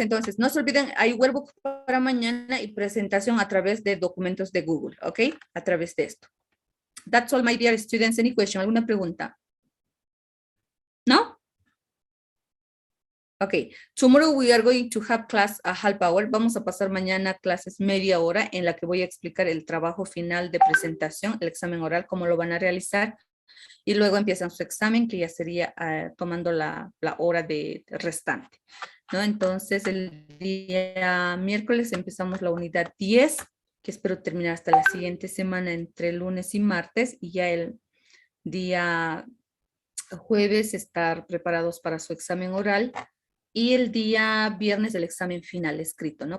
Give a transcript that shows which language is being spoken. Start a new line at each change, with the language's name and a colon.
Spanish: Entonces, no se olviden, hay workbook para mañana y presentación a través de documentos de Google, ¿ok? A través de esto.
English: That's all, my dear students. Any question?
Spanish: ¿Alguna pregunta? ¿No? Ok.
English: Tomorrow we are going to have class a half hour.
Spanish: Vamos a pasar mañana clases media hora en la que voy a explicar el trabajo final de presentación, el examen oral, cómo lo van a realizar. Y luego empiezan su examen, que ya sería tomando la hora restante, ¿no? Entonces, el día miércoles empezamos la unidad 10, que espero terminar hasta la siguiente semana, entre lunes y martes, y ya el día jueves estar preparados para su examen oral, y el día viernes el examen final escrito, ¿no?